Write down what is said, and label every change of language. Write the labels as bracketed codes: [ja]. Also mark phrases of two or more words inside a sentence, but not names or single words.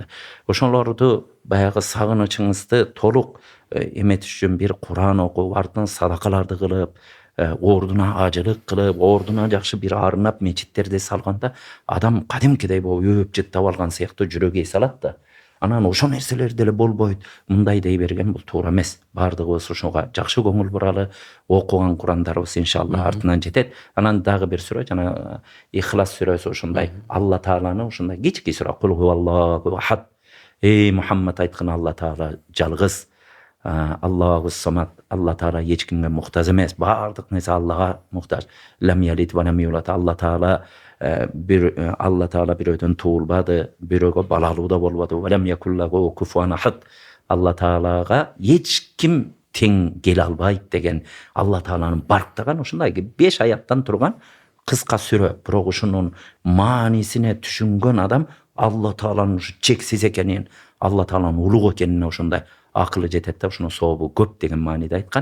[ky] Ошолорду баягы сагынычыңызды толук эметиш үчүн бир Куран окуп, артынан садакаларды кылып, ордуна ажылык кылып, ордуна жакшы бир арынап мечиттерди салганда адам кадимкидей болуп өп жыттап алган сыяктуу жүрөгү эс алат да. Анан ошо нерселер деле болбойт. Мындай дей берген бул туура эмес. Бардыгыбыз ошого жакшы көңүл буралы, окуган Курандарыбыз иншалла артынан жетет. Анан дагы бир сүрө, жана Ихлас сүрөсү ушундай Алла Тааланы ушундай кички сүрө, [ar] قل هو الله أحد. [ky] Эй Мухаммад айткан, Алла Таала жалгыз. [ar] الله الصمد. [ky] Алла Таала эч кимге муктаж эмес. Бардык нерсе Аллага муктаж. [ar] لم يلد ولم يولد. [ky] Алла Таала бирөөдөн туулбады, бирөөгө балалуу да болбоду. [ar] ولم يكن له كفوا أحد. [ky] Алла Таалага эч ким тең келе албайт деген Алла Тааланы барктаган ушундай 5 аяттан турган кыска сүрө. Бирок ушунун маанисине түшүнгөн адам Алла Тааланын ушу чексиз экенин, Алла Тааланын улуг экенине ошондой акылы жетет да, ошонун сообу көп деген мааниде айткан.